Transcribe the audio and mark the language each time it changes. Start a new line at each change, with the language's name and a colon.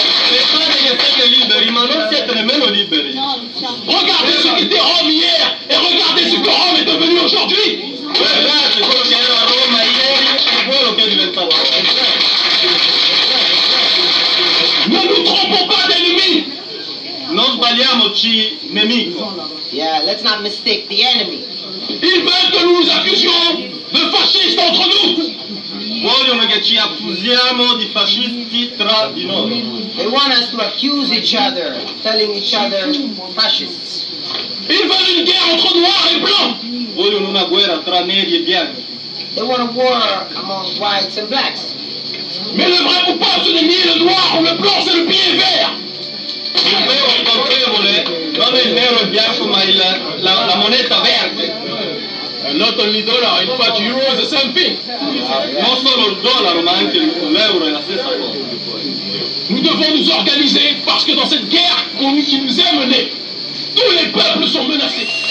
Italian: Pensate che siete liberi, ma non siete nemmeno liberi.
French: Regardez ce qu'était Rome hier et regardez ce que Rome est devenu aujourd'hui.
Italian: Guardate quello che era Roma ieri e quello che è diventato.
French: Ne nous trompons pas d'ennemis.
Italian: Non sbagliamoci, nemico.
English: Yeah, let's not mistake the enemy.
French: Ils veulent que nous nous accusions de fascistes entre nous.
Italian: Vogliono che ci accusiamo di fascisti tra di noi.
English: They want us to accuse each other, telling each other fascists.
French: Ils veulent une guerre entre noirs et blancs.
Italian: Vogliono una guerra tra neri e bianchi.
English: They want a war among whites and blacks.
French: Mais le vrai coupable, ce n'est ni le noir ou le blanc, c'est le billet vert.
Italian: Il vero colpevole non è il nero e il bianco, ma la moneta verde.
English: Not only dollar, in fact, euro is the same thing.
Italian: Non solo il dollaro, ma anche l'euro è la stessa cosa.
French: Nous devons nous organiser parce que dans cette guerre qui nous est menée, tous les peuples sont menacés.